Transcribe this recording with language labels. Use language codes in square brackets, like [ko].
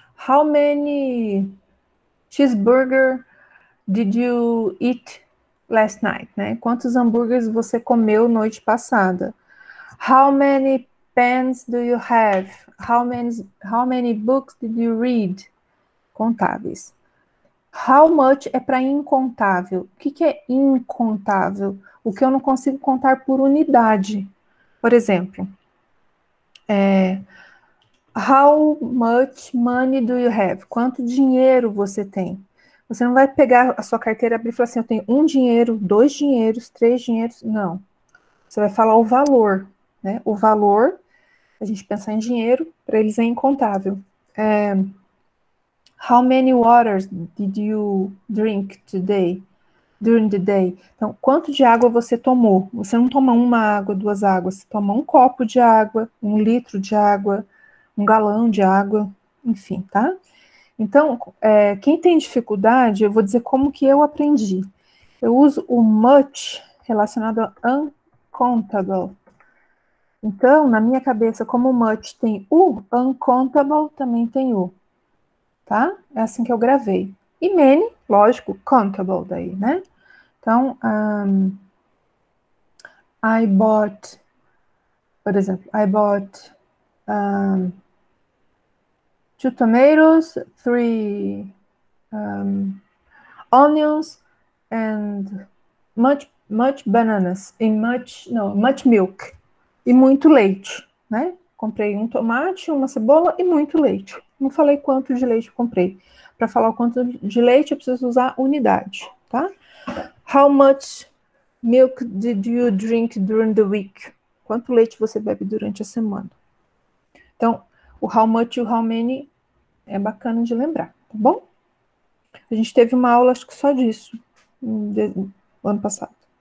[en] How many cheeseburger did you eat last night, né? [pt] Quantos hambúrgueres você comeu noite passada? [en] How many pens do you have? How many books did you read? [pt] Contáveis. How much é para incontável. O que é incontável? O que eu não consigo contar por unidade. Por exemplo, [en] how much money do you have? [pt] Quanto dinheiro você tem? Você não vai pegar a sua carteira, abrir e falar assim, eu tenho 1 dinheiro, 2 dinheiros, 3 dinheiros. Não. Você vai falar o valor, né? O valor, a gente pensar em dinheiro, para eles é incontável. [en] How many waters did you drink today? During the day. [pt] Então, quanto de água você tomou? Você não toma uma água, 2 águas, você toma 1 copo de água, 1 litro de água, 1 galão de água, enfim, tá? Então, quem tem dificuldade, eu vou dizer como que eu aprendi. Eu uso o much relacionado a uncountable. Então, na minha cabeça, como much tem o, uncountable também tem o, tá? É assim que eu gravei. E many, lógico, countable daí, né? [en] Então, I bought, [pt] por exemplo, [en] I bought 2 tomatoes, 3 onions, and much bananas, and much milk. [pt] E muito leite, né? Comprei 1 tomate, 1 cebola e muito leite. Não falei quanto de leite eu comprei. Para falar o quanto de leite, eu preciso usar unidade, tá? [en] How much milk did you drink during the week? [pt] Quanto leite você bebe durante a semana? Então, o how much e o how many é bacana de lembrar, tá bom? A gente teve uma aula, acho que só disso, no ano passado.